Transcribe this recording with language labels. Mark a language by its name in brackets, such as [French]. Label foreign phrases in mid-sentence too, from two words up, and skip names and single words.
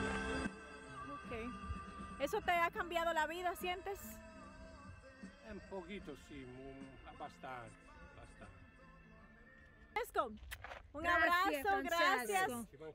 [Spanish] Okay. ¿Eso te ha cambiado la vida, sientes? Un poquito [Italian] sì, abbastanza. Francesco, un [Spanish] Gracias, abrazo, gracias. Francesco.